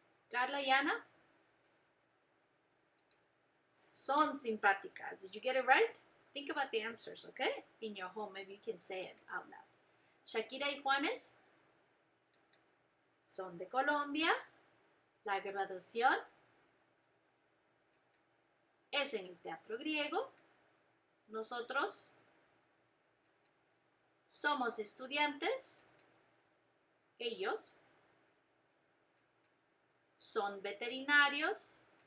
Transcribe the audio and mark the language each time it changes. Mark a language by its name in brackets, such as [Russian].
[Spanish] Carla y Ana son simpáticas. [English] Did you get it right? Think about the answers, okay? In your home, maybe you can say it out loud. [Spanish] Shakira y Juanes son de Colombia. La graduación es en el teatro griego. Nosotros somos estudiantes. Ellos son veterinarios.